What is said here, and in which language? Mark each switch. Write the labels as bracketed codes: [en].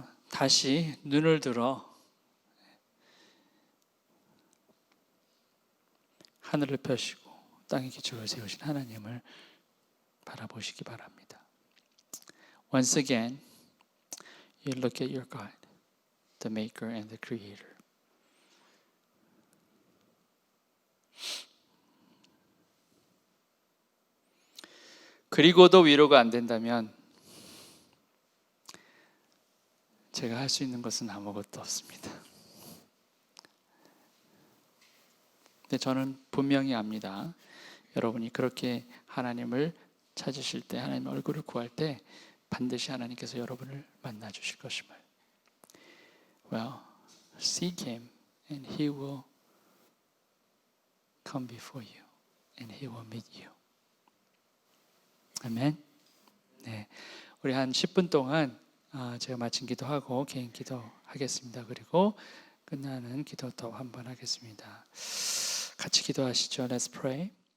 [ko] 다시 눈을 들어 하늘을 펴시고 땅의 기초를 세우신 하나님을 바라보시기 바랍니다. [en] Once again, you look at your God, the maker and the creator. [ko] 그리고도 위로가 안 된다면 제가 할 수 있는 것은 아무것도 없습니다. 근데 저는 분명히 압니다. 여러분이 그렇게 하나님을 찾으실 때, 하나님의 얼굴을 구할 때 반드시 하나님께서 여러분을 만나 주실 것임을. [en] Well, seek Him and He will come before you and He will meet you. [ko] 아멘. 네, 우리 한 10분 동안 제가 마친 기도하고 개인 기도하겠습니다. 그리고 끝나는 기도 또 한번 하겠습니다. 같이 기도하시죠. [en] Let's pray.